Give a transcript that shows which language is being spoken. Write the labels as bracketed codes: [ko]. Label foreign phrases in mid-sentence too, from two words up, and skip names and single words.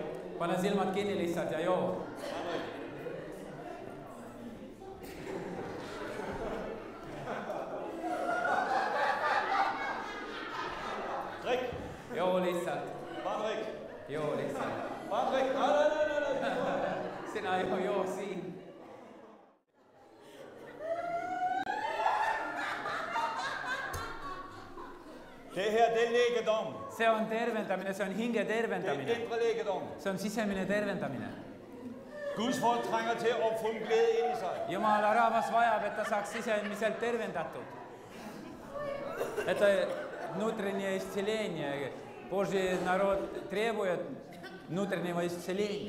[et] Pane silmad kinni lihtsalt ja joo. [da] Drik. [et] Joo lihtsalt. [da] Bare drik. [et] Joo lihtsalt. [da] Bare drik. Nej. [et] Sinä joo siin. [da] Det her, det er lægedom. [et] See on tervendamine, see on hinge [da] Det er [et] tervendamine. [da] indre lægedom. [et] See on sisemine tervendamine. [da] Guds folk trænger til at få en glæde ind i sig. [et] Jumala rahvas vajab, et ta saaks sisemiselt tervendatud. [ru] Это внутреннее исцеление. Божий народ требует внутреннего исцеления.